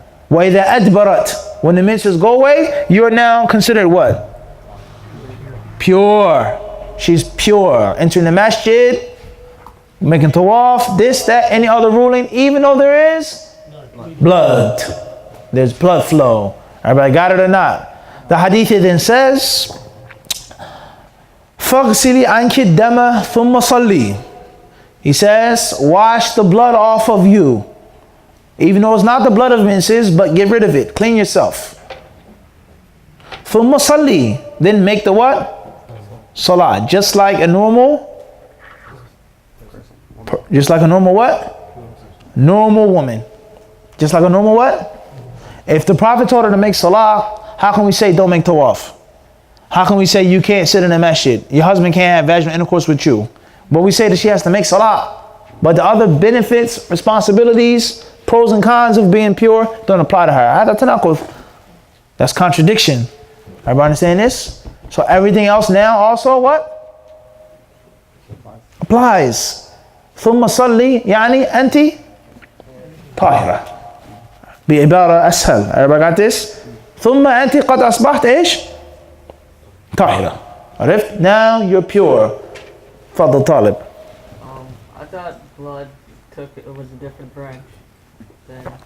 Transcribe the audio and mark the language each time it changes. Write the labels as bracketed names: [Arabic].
[Arabic] وَإِذَا أَدْبَرَتْ [English] When the menses go away, you are now considered what? Pure. she's pure. Entering the masjid, making tawaf, this, that, any other ruling, even though there is blood. There's blood flow. Everybody got it or not? The hadith then says, [Arabic] فَغْسِلِي عَنْكِ الدَّمَ ثُمَّ صَلِّي. [English] He says, wash the blood off of you. Even though it's not the blood of menses, but get rid of it. Clean yourself. [Arabic] ثُمَّ صَلِّي. [English] Then make the what? Salah. Just like a normal what? Normal woman. Just like a normal what? If the Prophet told her to make salah, how can we say don't make tawaf? How can we say you can't sit in the masjid? Your husband can't have vaginal intercourse with you. But we say that she has to make salah. But the other benefits, responsibilities, pros and cons of being pure don't apply to her. That's contradiction. Everybody understand this? So everything else now also what? Applies. [Arabic] ثم صلي يعني أنت طاهرة بعبارة أسهل. [English] Everybody got this? [Arabic] ثم أنت قد أصبحت إيش؟ طاهرة. عرفت? [English] Now you're pure. [Arabic] تفضل طالب. [English] I thought blood was a different branch than